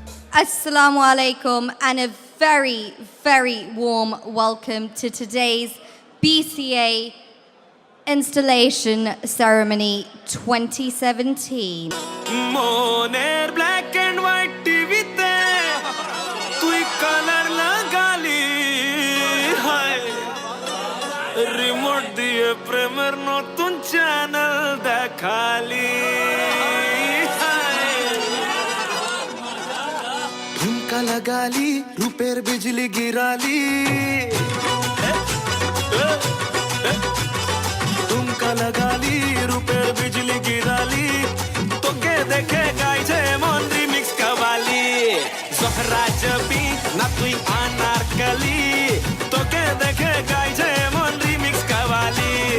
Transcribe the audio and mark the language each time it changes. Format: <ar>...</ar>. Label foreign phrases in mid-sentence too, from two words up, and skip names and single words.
<en>Assalamu alaikum and a very, very warm welcome to today's BCA installation ceremony 2017.</en> <bn>Moner</bn> <en>black and white TV</en> <bn>তে তুই কালার লাগালি হায় রিমোট দিয়ে প্রিমিয়ার নতুন চ্যানেল দেখালি ঝুমকা লাগা লি রুপের বিজলি গিরা লি ঝুমকা লাগা লি রুপের বিজলি গিরা লি তো কে দেখে গাইজে মন রিমিক্স কাওয়ালি জোহরা জবি না তুই আনারকলি তো কে দেখে গাইজে মন রিমিক্স কাওয়ালি</bn>